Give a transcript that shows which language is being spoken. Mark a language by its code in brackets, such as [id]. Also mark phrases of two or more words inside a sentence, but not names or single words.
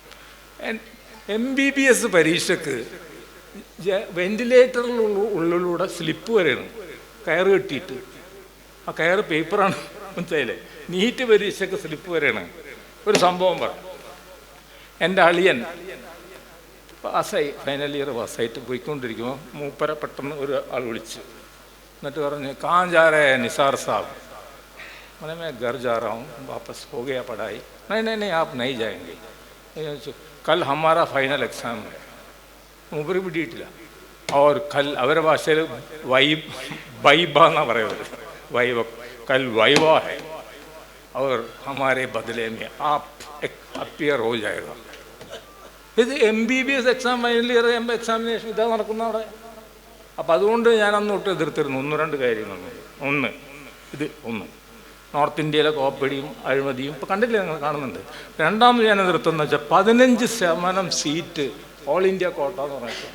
[ml] MBBS പരീക്ഷയ്ക്ക് വെന്റിലേറ്ററിനുള്ളിലൂടെ സ്ലിപ്പ് വരെയാണ് കയറ് കെട്ടിയിട്ട്. ആ കയറ് പേപ്പറാണ്, മനസ്സിലായില്ലേ? നീറ്റ് പരീക്ഷയ്ക്ക് സ്ലിപ്പ് വരെയാണ്. ഒരു സംഭവം പറയാം. എൻ്റെ അളിയൻ പാസ്സായി, ഫൈനൽ ഇയർ പാസ്സായിട്ട് പോയിക്കൊണ്ടിരിക്കുമ്പോൾ മൂപ്പരെ പെട്ടെന്ന് ഒരു ആൾ വിളിച്ചു. എന്നിട്ട് പറഞ്ഞു, [hi] "कहाँ जा रहे हैं निसार साहब?" मैंने मैं घर जा रहा हूँ, वापस हो गया पढ़ाई। नहीं आप नहीं जाएंगे, कल हमारा फाइनल एग्ज़ाम है. [ml] മൂപ്പര് പിടിയിട്ടില്ല. [hi] और कल [ml] അവരുടെ ഭാഷയിൽ വൈബ എന്നാണ് പറയുന്നത്, വൈബ. [hi] कल वैवा है और हमारे बदले में आप अपियर हो जाएगा. [ml] ഇത് MBBS എക്സാം, ഫൈനൽ ഇയർ എക്സാമിനേഷൻ ഇതാ നടക്കുന്ന അവിടെ. അപ്പം അതുകൊണ്ട് ഞാൻ അന്ന് തൊട്ട് എതിർത്തിരുന്നു 1-2 കാര്യങ്ങളുണ്ട്. ഒന്ന് നോർത്ത് ഇന്ത്യയിലെ കോപ്പടിയും അഴിമതിയും ഇപ്പോൾ കണ്ടില്ലേ, നിങ്ങൾ കാണുന്നുണ്ട്. രണ്ടാമത് ഞാൻ എതിർത്തെന്ന് വെച്ചാൽ 15% സീറ്റ് ഓൾ ഇന്ത്യ കോട്ട എന്ന് പറഞ്ഞിട്ടാണ്.